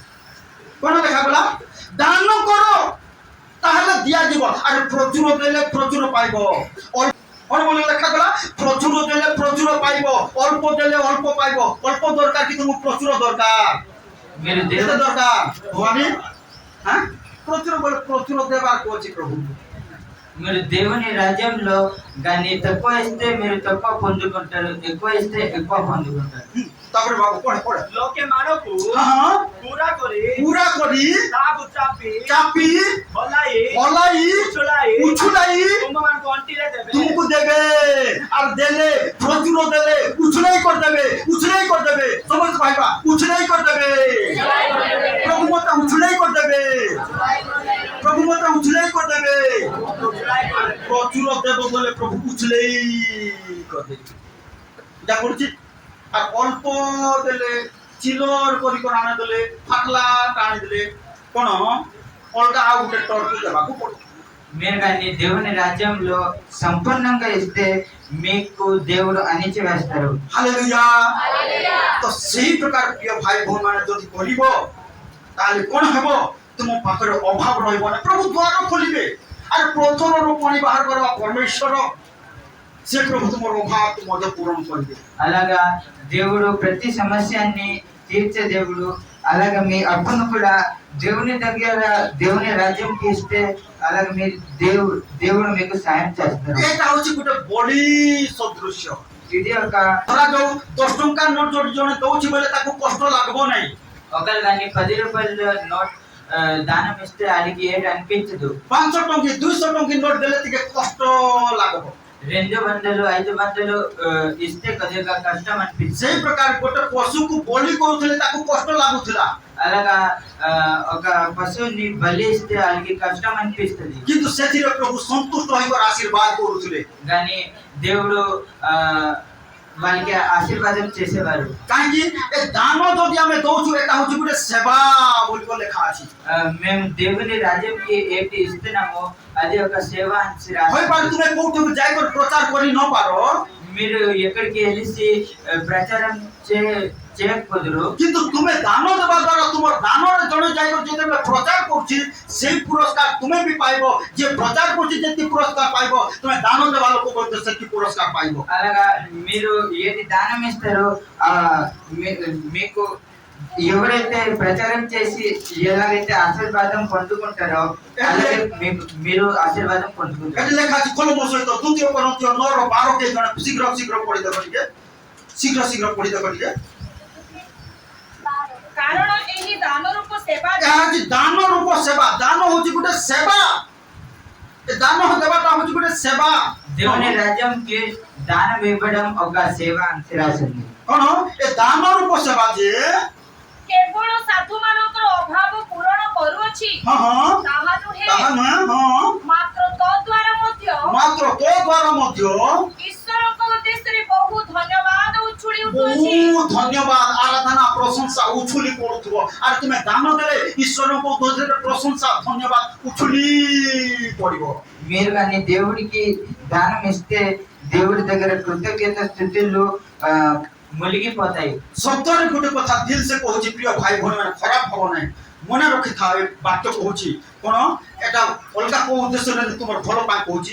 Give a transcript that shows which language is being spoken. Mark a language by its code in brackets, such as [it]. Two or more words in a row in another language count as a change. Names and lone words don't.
[or] କଣ ଲେଖା ଗଲା? ଦାନ କର, ତାହେଲେ ଦିଆଯିବ। ଆରେ ପ୍ରଚୁର ଦେଲେ ପ୍ରଚୁର ପାଇବ। କଣ ବୋଲି ଲେଖା ଗଲା? ପ୍ରଚୁର ଦେଲେ ପ୍ରଚୁର ପାଇବ, ଅଳ୍ପ ଦେଲେ ଅଳ୍ପ ପାଇବ। ଅଳ୍ପ ଦରକାର କି ତୁମକୁ ପ୍ରଚୁର ଦରକାର? [te] మీరు [or] କେତେ [te] దేవుడు [or] ଦରକାର ଭବାନୀ? ହଁ, ପ୍ରଚୁର ବୋଲେ ପ୍ରଚୁର ଦେବାକୁ ଅଛି ପ୍ରଭୁ। [te] మీరు దేవుని రాజ్యంలో కానీ తక్కువ ఇస్తే మీరు తక్కువ పొందుకుంటారు, ఎక్కువ ఇస్తే ఎక్కువ పొందుకుంటారు. [or] ତାପରେ ବାବୁ ପଢେ ପଢେ। ଲୋକେ ମାନଙ୍କୁ ହଁ, ପୁରା କରି ପୁରା କରି ତାହାକୁ ଚାପି ଚାପି ହଲାଇ ହଲାଇ ଉଛୁଳାଇ ଉଛୁଳାଇ ତୁମମାନଙ୍କୁ ଅଣ୍ଟିରେ ଦେବେ। ତୁମକୁ ଦେବେ। আর ଦେଲେ ପ୍ରଚୁର ଦେଲେ ଉଛୁଳାଇ କରିଦେବେ। ଉଛୁଳାଇ କରିଦେବେ। ସମସ୍ତେ କହିବା ଉଛୁଳାଇ କରିଦେବେ। ପ୍ରଭୁ ମତେ ଉଛୁଳାଇ କରିଦେବେ। ପ୍ରଭୁ ମତେ ଉଛୁଳାଇ କରିଦେବେ। ପ୍ରଚୁର ଦେବ ବୋଲେ ପ୍ରଭୁ ଉଛୁଳାଇ କରିଦେବେ। ଯା କରୁଛି। ଆର ଅଳ୍ପ ଦେଲେ ଚିଲର କରି କୋନ ଆନେ ଦେଲେ ଫାଟଲା ଟାଣି ଦେଲେ କୋନ ଅଲଗା ଆଉ ଗୋଟେ ଟର୍କି ଦେବାକୁ ପଡ଼େ। [te] మీరు కానీ దేవుని రాజ్యంలో సంపూర్ణంగా ఇస్తే మీకు దేవుడు అణిచి వేస్తారు. [or] ହାଲେଲୁୟା। ତ ସେଇ ପ୍ରକାର ପ୍ରିୟ ଭାଇ ଭଉଣୀ ମାନେ ଯଦି କରିବ, ତାହେଲେ କଣ ହେବ? ତୁମ ପାଖରେ ଅଭାବ ରହିବ ନା। ପ୍ରଭୁ ଦ୍ୱାର ଖୋଲିବେ। ଆରେ ପ୍ରଥମରୁ ପାଣି ବାହାର କରିବା ପରମେଶ୍ୱର, ସେ ପ୍ରଭୁ ତୁମର ଅଭାବ ମଧ୍ୟ ପୂରଣ କରିବେ। [te] అలాగా దేవుడు ప్రతి సమస్యని తీర్చే దేవుడు. అలాగే మీ అప్పును కూడా దేవుని దగ్గర దేవుని రాజ్యంకి ఇస్తే అలాగే మీ దేవుడు మీకు సాయం చేస్తారు. [or] ଏଇଟା ହଉଛି ଗୋଟେ ବଡି ସଦୃଶ୍ୟ। [te] ఇది ఒక [or] ଧରାଯାଉ 10 ଟଙ୍କା ନୋଟ ଯଦି ଜଣେ ଦଉଛି ବୋଲେ ତାକୁ କଷ୍ଟ ଲାଗିବ ନାହିଁ। [te] ఒకరు కానీ 10 రూపాయల నోట్ దానం ఇస్తే ఆయనకి ఏది అనిపించదు. [or] 500 ଟଙ୍କା 200 ଟଙ୍କା ନୋଟ ଦେଲେ ଟିକେ କଷ୍ଟ ଲାଗିବ। [te] 200 500 ఇస్తే కొద్దిగా కష్టం అనిపిస్తుంది. [or] ସେଇ ପ୍ରକାର ଗୋଟେ ପଶୁକୁ ବଳି କରୁଥିଲେ ତାକୁ କଷ୍ଟ ଲାଗୁଥିଲା, [te] అలాగా ఒక పశువుని బలి ఇస్తే వాళ్ళకి కష్టం అనిపిస్తుంది. [or] କିନ୍ତୁ ସେଥିରେ ପ୍ରଭୁ ସନ୍ତୁଷ୍ଟ ହୋଇବାର ଆଶୀର୍ବାଦ କରୁଥିଲେ। [te] కానీ దేవుడు వాళ్ళకి ఆశీర్వాదం చేసేవారు. [or] କାହିଁକି ଏ ଦାନ ଯଦି ଆମେ ଦଉଛୁ ଏଟା ହଉଛି ଗୋଟେ ସେବା ବୋଲି ଲେଖା ଅଛି। [te] మేము దేవుని రాజ్యంకి ఏంటి ఇస్తున్నామో అది ఒక సేవ అని రాసి [or] ହୋଇପାରେ ତୁମେ କୋଉଠିକୁ ଯାଇକରି ପ୍ରଚାର କରି ନ ପାର, [te] మీరు ఎక్కడికి వెళ్ళి ప్రచారం చేయకపోదురు, [or] କିନ୍ତୁ ତୁମେ ଦାନ ଦେବା ଦ୍ୱାରା ତୁମର ଦାନରେ ଜଣେ ଯାଇକରି ଯେତେବେଳେ ପ୍ରଚାର କରୁଛି ସେଇ ପୁରସ୍କାର ତୁମେ ବି ପାଇବ। ଯିଏ ପ୍ରଚାର କରୁଛି ଯେତିକି పురస్కార ପାଇବ, ତୁମେ ଦାନ ଦେବା ଲୋକ ମଧ୍ୟ ସେତିକି పురస్కార ପାଇବ। [te] అలాగా మీరు ఏది దానం ఇస్తారో మీకు ఎవరైతే ప్రచారం చేసి ఎలాగైతే ఆశీర్వాదం పొందుకుంటారో అలాగే మీరు ఆశీర్వాదం పొందుకుంటారు। [or] ଏଠି ଲେଖା ଅଛି କଲମ ସହିତ ଦ୍ୱିତୀୟ କରନ୍ଥୀୟ 9:12 କେ ଜଣେ ଶୀଘ୍ର ଶୀଘ୍ର ପଢିଦେବ ଟିକେ, ଶୀଘ୍ର ଶୀଘ୍ର ପଢିଦେବ ଟିକେ। କାରଣ ଏହି ଦାନ ରୂପ ସେବା ଏହା ହେଉଛି ଦାନ ରୂପ ସେବା। ଦାନ ହଉଛି ଗୋଟେ ସେବା। ଏ ଦାନ ଦେବାଟା ହଉଛି ଗୋଟେ ସେବା। [te] దేవుని రాజ్యంకి దానం ఇవ్వడం ఒక సేవ అని రాసింది। [or] କଣ ଏ ଦାନ ରୂପ ସେବା ଯେ କେବଳ ସାଧୁମାନଙ୍କର ଅଭାବ ପୂରଣ କରୁଅଛି ହଁ ହଁ ତାହା ନୁହେଁ, ତାହା ନୁହେଁ, ହଁ ମାତ୍ର ତଦ୍ୱାରା ମଧ୍ୟ ମାତ୍ର ତୋ ଦ୍ୱାରା ମଧ୍ୟ ଈଶ୍ୱରଙ୍କ ଉଦ୍ଦେଶ୍ୟରେ ବହୁ ଧନ୍ୟବାଦ ଉଛୁଳି ଉଠୁଅଛି। ବହୁତ ଧନ୍ୟବାଦ, ଆରାଧନା, ପ୍ରଶଂସା ଉଛୁଲି ପଡୁଥିବ। ଆରେ ତୁମେ ଦାନ ଦେଲେ ଈଶ୍ୱରଙ୍କ ଉଦ୍ଦେଶ୍ୟରେ ପ୍ରଶଂସା ଧନ୍ୟବାଦ ଉଛୁଲି ପଡିବ। [te] మీరు కానీ దేవుడికి దానం ఇస్తే దేవుడి దగ్గర కృతజ్ఞత స్థుతులు మునిగిపోతాయి। [or] ସତରେ ଗୋଟେ କଥା ଦିଲ ସେ କହୁଛି, ପ୍ରିୟ ଭାଇ ଭଉଣୀ ମାନେ ଖରାପ ହବ ନାହିଁ, ମନେ ରଖିଥାଅ। ଏ ବାକ୍ୟ କହୁଛି କଣ, ଏଟା ଅଲଗା କୋଉ ଉଦ୍ଦେଶ୍ୟରେ ତୁମର ଭଲ ପାଇଁ କହୁଛି।